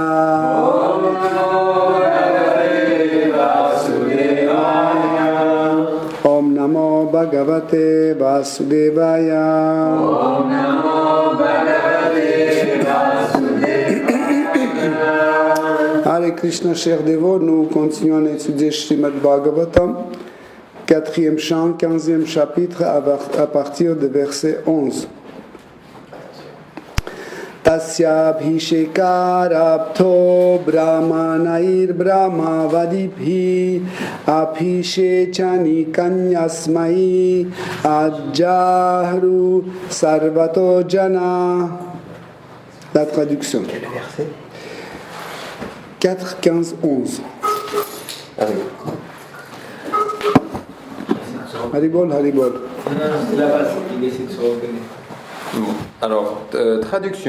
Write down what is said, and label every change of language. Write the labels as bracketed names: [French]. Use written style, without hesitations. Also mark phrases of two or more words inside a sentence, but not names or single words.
[Sanskrit] ॐ नमो भगवते वासुदेवाय. ॐ नमो भगवते वासुदेवाय. ॐ नमो भगवते वासुदेवाय. [French] Hare Krishna, chers dévots, nous continuons à étudier Srimad Bhagavatam, 4e chant, 15e chapitre, à partir de verset 11. [Sanskrit] तस्य भिषेकारब्धो ब्राह्मणैर् ब्रह्मवादिभिः आभिषेचनि कान्यस्मै आजह्रुः सर्वतो जनाः. [French] La traduction. Quel verset? 4, 15, 11. Haribol, Haribol. C'est la base, il essaie de se reconnaître. Bon. Alors, traduction.